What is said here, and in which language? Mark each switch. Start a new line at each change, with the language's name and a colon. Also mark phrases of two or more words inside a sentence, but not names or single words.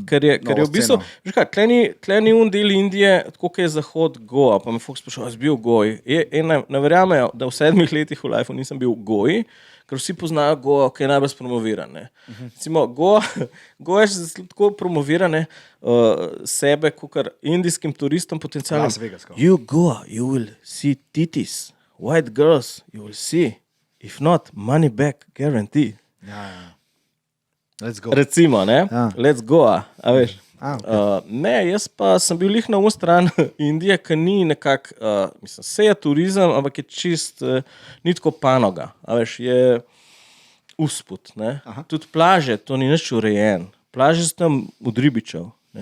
Slovenian: Ker je v bistvu, veš kaj, tle ni del Indije, tako kot je Zahod Goa, pa me folk sprašal, jaz bil v Goji. Ne verjamejo, da v 7 letih v lifeu nisem bil v Goji, ker vsi poznajo Goa, ki je najbolj promoviran. Recimo, Goa je tako promoviran sebe, kot indijskim turistom potencialno.
English: You Goa, you will see titties, white girls, you will see. If not, money back guarantee. Ja. Let's go.
Slovenian: Recimo, ne? Ja.
English: Let's go,
Slovenian: a veš.
English: Okay.
Slovenian: Ne, jaz pa sem bil lih na stran Indije, ki ni nekako, mislim, se je turizem, ampak je čist, ni tako panoga, a veš, je usput, ne? Tudi plaže, to ni nič urejen. Plaže so tam od ribičev, ne?